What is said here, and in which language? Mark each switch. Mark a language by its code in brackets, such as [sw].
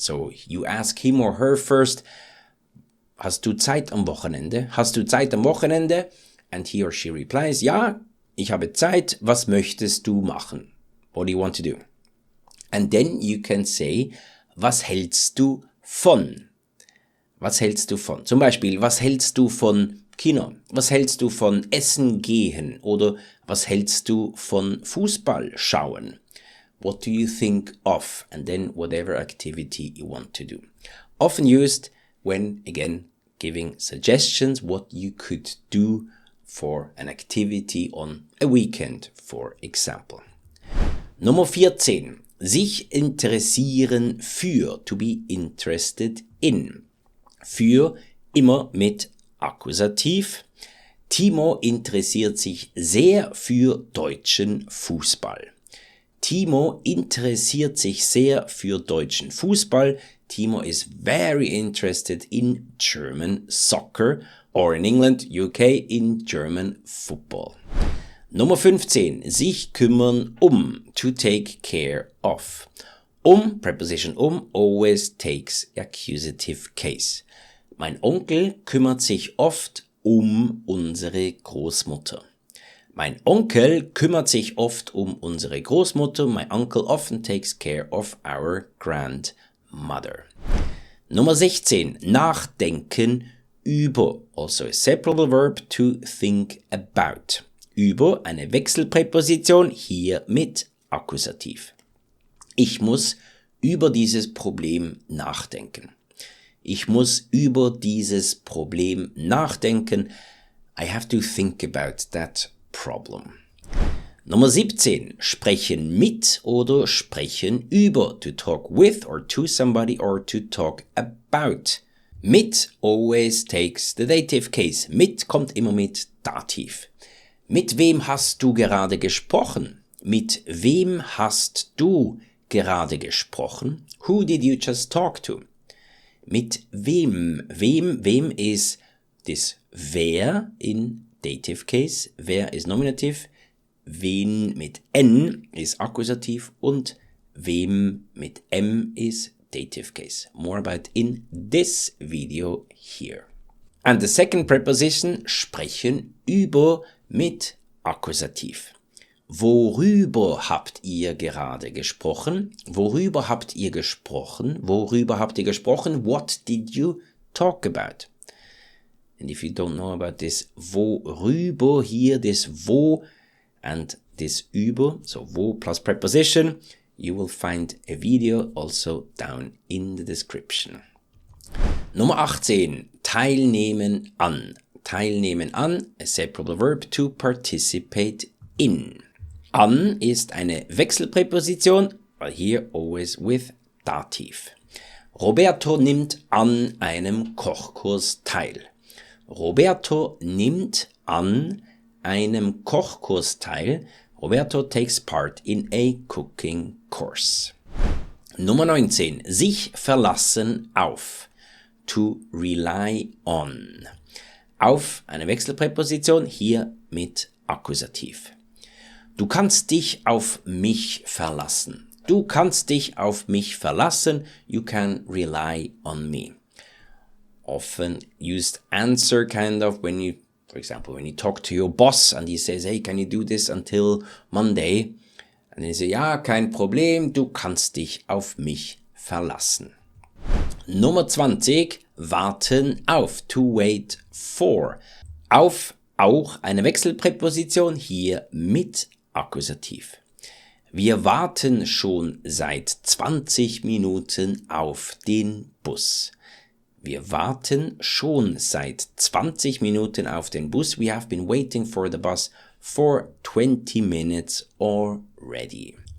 [en] So you ask him or her first, [de] hast du Zeit am Wochenende? Hast du Zeit am Wochenende? [en] And he or she replies, [de] ja, ich habe Zeit, was möchtest du machen? [en] What do you want to do? And then you can say, [de] was hältst du von? Was hältst du von? Zum Beispiel, was hältst du von Kino? Was hältst du von Essen gehen? Oder was hältst du von Fußball schauen? [en] What do you think of? And then whatever activity you want to do. Often used when, again, giving suggestions what you could do for an activity on a weekend, for example. [de] Nummer 14. Sich interessieren für, [en] to be interested in. [de] Für, immer mit Akkusativ. Timo interessiert sich sehr für deutschen Fußball. Timo interessiert sich sehr für deutschen Fußball. [en] Timo is very interested in German soccer or in England, UK, in German football. [de] Nummer 15. Sich kümmern [en] to take care of. Preposition always takes accusative case. [de] Mein Onkel kümmert sich oft unsere Großmutter. Mein Onkel kümmert sich oft unsere Großmutter. [en] My uncle often takes care of our grandmother. [de] Nummer 16. Nachdenken über. [en] Also a separable verb to think about. [de] Über, eine Wechselpräposition, hier mit Akkusativ. Ich muss über dieses Problem nachdenken. Ich muss über dieses Problem nachdenken. [en] I have to think about that problem. [de] Nummer 17. Sprechen mit oder sprechen über. [en] To talk with or to somebody or to talk about. Mit always takes the dative case. [de] Mit kommt immer mit Dativ. Mit wem hast du gerade gesprochen? Mit wem hast du gerade gesprochen? [en] Who did you just talk to? [de] Mit wem? [en] Wem is this wer in dative case? Wer is nominative? [de] Wen mit N is Akkusativ und wem mit M [en] is dative case. More about in this video here. And the second preposition, [de] sprechen über mit Akkusativ. Worüber habt ihr gerade gesprochen? Worüber habt ihr gesprochen? Worüber habt ihr gesprochen? [en] What did you talk about? And if you don't know about this worüber here, this wo and this über, so wo plus preposition, you will find a video also down in the description. [de] Nummer 18. Teilnehmen an. Teilnehmen an, [en] a separable verb to participate in. [de] An ist eine Wechselpräposition, [en] but here always with [de] Dativ. Roberto nimmt an einem Kochkurs teil. Roberto nimmt an einem Kochkurs teil. [en] Roberto takes part in a cooking course. [de] Nummer 19. Sich verlassen auf. [en] To rely on. [de] Auf, eine Wechselpräposition, hier mit Akkusativ. Du kannst dich auf mich verlassen. Du kannst dich auf mich verlassen. [en] You can rely on me. Often used answer kind of when you, for example, when you talk to your boss and he says, hey, can you do this until Monday? And you say, [de] ja, kein Problem, du kannst dich auf mich verlassen. Nummer 20, warten auf, [en] to wait for. [de] Auf, auch eine Wechselpräposition, hier mit Akkusativ. Wir warten schon seit 20 Minuten auf den Bus. Wir warten schon seit 20 Minuten auf den Bus. [en] We have been waiting for the bus for 20 minutes already.